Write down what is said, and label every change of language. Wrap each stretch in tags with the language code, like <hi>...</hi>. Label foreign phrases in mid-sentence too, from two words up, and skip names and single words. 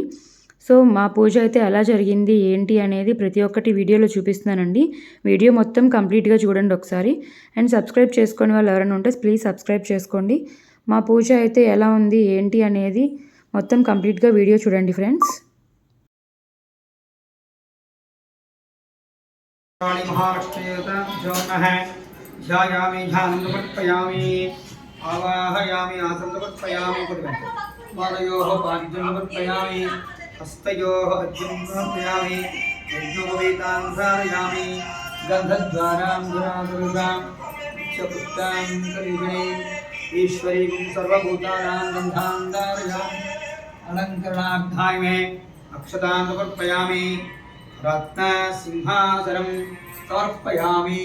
<te>సో మా పూజ అయితే ఎలా జరిగింది ఏంటి అనేది ప్రతి ఒక్కటి వీడియోలో చూపిస్తున్నానండి. వీడియో మొత్తం కంప్లీట్గా చూడండి ఒకసారి.</te> <en>and subscribe</en> <te>చేసుకునే వాళ్ళు ఎవరైనా ఉంటే</te> <en>please subscribe</en> <te>చేసుకోండి. మా పూజ అయితే ఎలా ఉంది ఏంటి అనేది మొత్తం కంప్లీట్గా వీడియో చూడండి ఫ్రెండ్స్.</te> <sa>महालक्ष्मीदेवताभ्यो नमः ध्यायामि ध्यानं समर्पयामि आवाहयामि आसनं समर्पयामि पादयोः पाद्यं समर्पयामि हस्तयोः अर्घ्यं समर्पयामि यज्ञोपवीतां धारयामि गन्धद्वारां गुणादुर्गां च पुष्टां करीगणे ईश्वरीं सर्वभूतानां गन्धां धारयामि अलङ्करणार्थाय मे अक्षतां समर्पयामि रत्न सिंहासनं समर्पयामि।</sa>